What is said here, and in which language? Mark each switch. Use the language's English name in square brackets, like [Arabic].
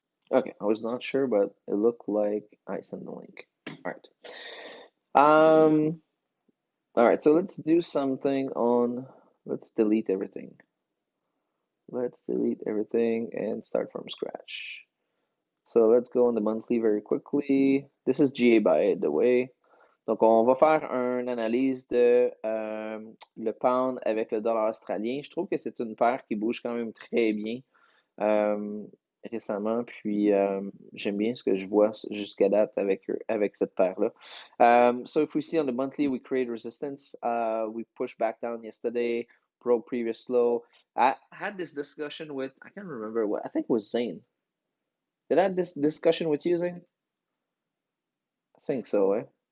[English] Okay, I was not sure, but it looked like I sent the link. All right. Um, all right, so let's do something on, let's delete everything. Let's delete everything and start from scratch. So let's go on the monthly very quickly. This is GA by the way. [French] Donc, on va faire une analyse de le pound avec le dollar australien. Je trouve que c'est une paire qui bouge quand même très bien récemment. Puis, j'aime bien ce que je vois jusqu'à date avec cette paire-là. [English] So, if we see on the monthly, we create resistance. We pushed back down yesterday, broke previous low. I had this discussion with, I can't remember what, I think it was Zane. Did I have this discussion with you, Zane? I think so, eh?